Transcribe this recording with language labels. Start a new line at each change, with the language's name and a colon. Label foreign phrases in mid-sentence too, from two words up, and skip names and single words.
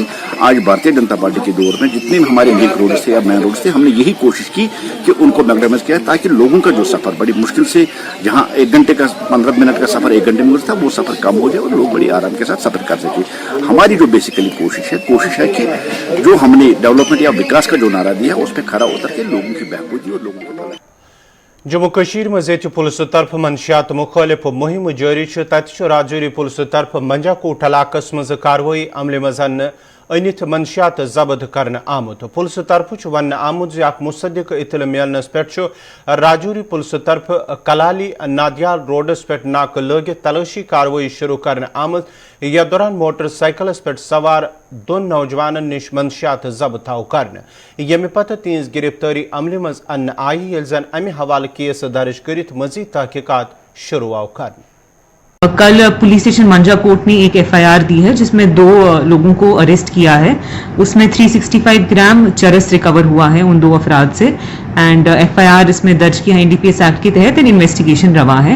Hindi: आज भारतीय जनता पार्टी के दौर में जितने हमारे
English: link road
Hindi: थे या
English: main road
Hindi: थे हमने यही कोशिश की कि उनको मैग्नेटाइज किया ताकि लोगों का जो सफर बड़ी मुश्किल से जहाँ 1 घंटे का 15 मिनट का सफर 1 घंटे में गुजरता वो सफर कम हो जाए और लोग बड़ी आराम के साथ सफर कर सके। हमारी जो बेसिकली कोशिश है कि जो हमने डेवलपमेंट या विकास का जो नारा दिया उस पर खरा उतर के लोगों की बहबूदी और लोगों को
Kashmiri: जम्मू कश्मीर में पुलिस तरफ मंशियात मुखालिफ मुहिम जारी तत राजौरी पुलिस तरफ मंजाकोट इलाकस मज कार्रवाई अमल मज अनित मंशियात जब्त करने आमुत पुलिस तरफ वन आमुत मुसद्दिक इतल मिलनस पे राजौरी पुलिस तरफ कलाली नादियाल रोडस पे नाक लगित तलाशी कार्रवाई शुरू करने आमुत यह दौरान मोटरसाइकिलस पे सवार 2 नौजवान निश मंशियात जब्त आव कर यमि पत तिहज गिरफ्तारी अमल मज अन्न आई ये जन अमि हवाले केस दर्ज कर मजीद तहकीकात शुरू आव कर।
Hindi: कल पुलिस स्टेशन मंजाकोट ने एक FIR दी है जिसमें 2 लोगों को अरेस्ट किया है। उसमें 365 ग्राम चरस रिकवर हुआ है उन 2 अफराद से एंड FIR इसमें दर्ज किया है NDPS एक्ट के तहत इन्वेस्टिगेशन रवा है।